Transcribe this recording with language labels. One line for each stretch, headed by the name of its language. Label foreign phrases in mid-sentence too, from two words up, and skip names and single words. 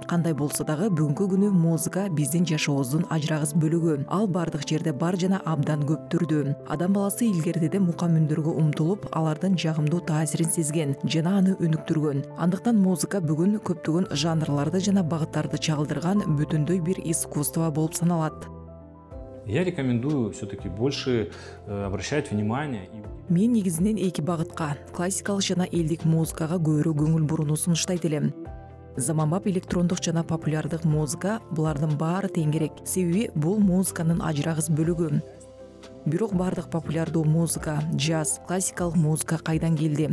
Kyrgyz: Кандай болсо дагы бүгүнкү күнү музыка биздин жашообуздун ажырагыс бөлүгү. Ал бардык жерде бар жана абдан көп түрдүү. Адам баласы илгериден мукам үндөргө умтулуп, алардын жагымдуу таасирин сезген жана аны өнүктүргөн. Андыктан музыка бүгүн көптөгөн жанрларды жана багыттарды чагылдырган бүтүндөй бир искусство болуп саналат.
Russian: Я рекомендую все-таки больше обращать внимание.
Kyrgyz: Мен негизинен эки багытка, классикалык жана элдик музыкага көбүрөөк көңүл бурууну сунуштайт элем. Заманбап электрондук жана популярдык музыка булардын баары тең керек. Себеби бул музыканын ажырагыс бөлүгү. Бирок бардык популярдуу музыка, джаз, классикалык музыка кайдан келди?